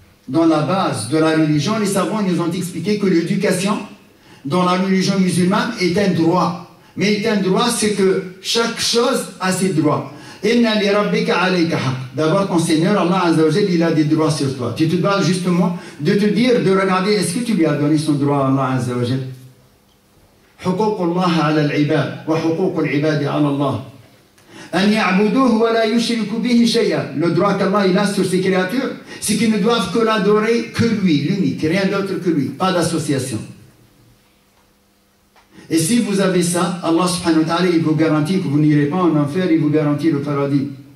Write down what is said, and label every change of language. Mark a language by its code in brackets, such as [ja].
[fr] Dans la base de la religion, les savants nous ont expliqué que l'éducation dans la religion musulmane est un droit. Mais est un droit, c'est que chaque chose a ses droits. [ar] Inna li rabbika alayka haqq. [fr] D'abord, ton Seigneur, Allah Azza wa Jalla, il a des droits sur toi. Tu te dois justement de te dire, de regarder, est-ce que tu lui as donné son droit à Allah Azza wa Jalla? [ar] حقوق الله على العباد وحقوق العباد على الله أن يعبدوه ولا يشركوا به شيئا. [fr] Le droit qu'Allah il a sur ses créatures, c'est qu'ils ne doivent que l'adorer que lui, l'unique, rien d'autre que lui, pas d'association. Et si vous avez ça, Allah subhanahu wa ta'ala il vous garantit que vous n'irez pas en enfer, il vous garantit le paradis.